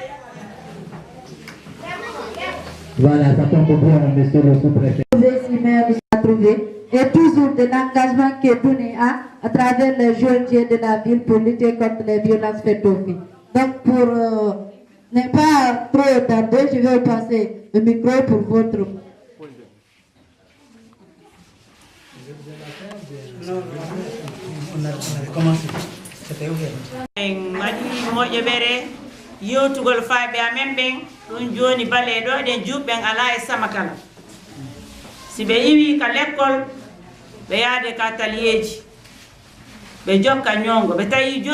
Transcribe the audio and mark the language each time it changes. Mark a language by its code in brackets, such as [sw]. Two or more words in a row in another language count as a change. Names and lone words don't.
[fr] Voilà, ça tombe bien, monsieur le sous-préfet. Et toujours de l'engagement qui est donné à travers les jeunes de la ville pour lutter contre les violences faites aux filles. Donc pour ne pas trop tarder, je vais passer le micro pour votre... [ff] Madi moƴƴo ɓere yewtugol faaɓe amen ɓen ɗum joni bale ɗo ɗen juɓɓen ala e sama kala si ɓe iwi ka l'école ɓe yaade ka talieji ɓe jokka ñongo ɓe